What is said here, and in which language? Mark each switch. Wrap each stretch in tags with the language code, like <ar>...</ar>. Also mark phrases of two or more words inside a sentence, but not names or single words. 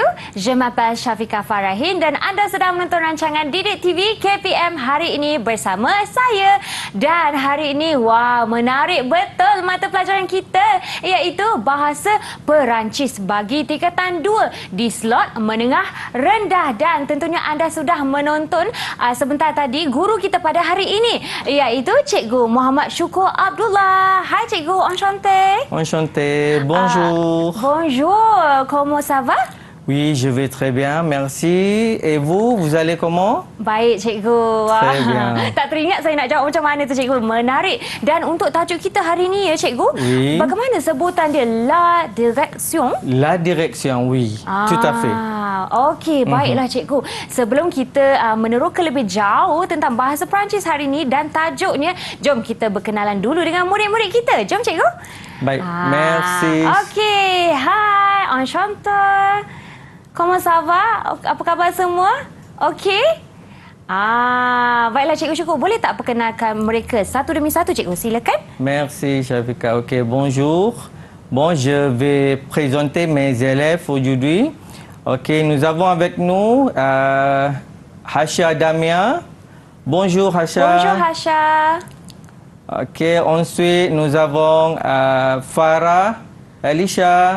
<ms>Je m'appelle Syafiqah Farahin dan anda sedang menonton rancangan Didik TV KPM hari ini bersama saya. Dan hari ini, menarik betul mata pelajaran kita, iaitu Bahasa Perancis bagi tingkatan 2 di slot menengah rendah. Dan tentunya anda sudah menonton sebentar tadi guru kita pada hari ini, iaitu Cikgu Muhammad Syukur Abdullah. Hai Cikgu,</ms> <fr>enchanté. Enchanté, bonjour. Bonjour, comment ça va? Oui, je vais très bien, merci. Et vous, vous allez comment?</fr> <ms>Baik, Cikgu.</ms> <fr>Très bien.</fr> <ms>Tak teringat saya nak jawab macam mana tu, Cikgu. Menarik. Dan untuk tajuk kita hari ini, ya, Cikgu.</ms> <fr>Oui.</fr> <ms>Bagaimana sebutan dia?</ms> <fr>La direction? La direction, oui. Tout à fait.</fr> <ms>Okey, baiklah, Cikgu. Sebelum kita meneroka lebih jauh tentang bahasa Perancis hari ini dan tajuknya, jom kita berkenalan dulu dengan murid-murid kita. Jom, Cikgu. Baik, merci. Okey, hai,</ms> <fr>enchanté. Comment ça va?</fr> <ms>Apa khabar semua? Okey? Baiklah Cikgu Syukur. Boleh tak perkenalkan mereka satu demi satu, Cikgu? Silakan.</ms> <fr>Merci, Shafika. Ok, bonjour. Bon, je vais présenter mes élèves aujourd'hui. Ok, nous avons avec nous Hasha Damia. Bonjour, Hasha. Bonjour, Hasha. Ok, ensuite nous avons Farah, Elisha.</fr>